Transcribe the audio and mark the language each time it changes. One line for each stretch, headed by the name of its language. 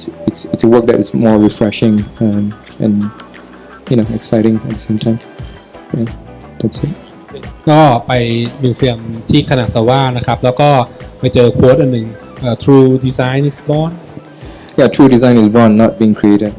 English: it's a work that is more refreshing and exciting at the same time. Yeah, that's it.
Thai: ก็ไปมิวเซียมที่คานาซาวะนะครับแล้วก็ไปเจอโค้ดอันหนึ่ง
English: True Design is born Yeah, true design is born, not being created.